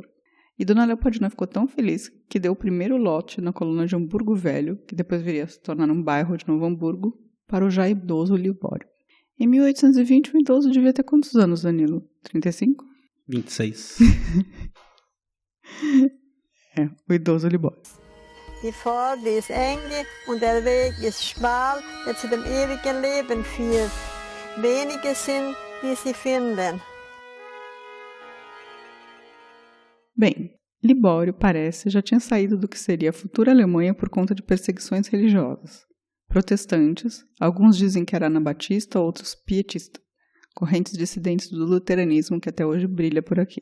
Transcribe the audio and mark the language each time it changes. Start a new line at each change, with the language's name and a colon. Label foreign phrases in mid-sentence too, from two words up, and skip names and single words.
Portuguese: E Dona Leopoldina ficou tão feliz que deu o primeiro lote na colônia de Hamburgo Velho, que depois viria a se tornar um bairro de Novo Hamburgo, para o já idoso Libório. Em 1820, o idoso devia ter quantos anos, Danilo? 35? 26. O idoso Libório.
German: Die Pforte ist eng und der Weg ist schmal, der zu dem ewigen Leben führt. Wenige sind, die sie finden.
Portuguese: Bem, Libório, parece, já tinha saído do que seria a futura Alemanha por conta de perseguições religiosas. Protestantes, alguns dizem que era anabatista, outros pietista, correntes dissidentes do luteranismo que até hoje brilha por aqui.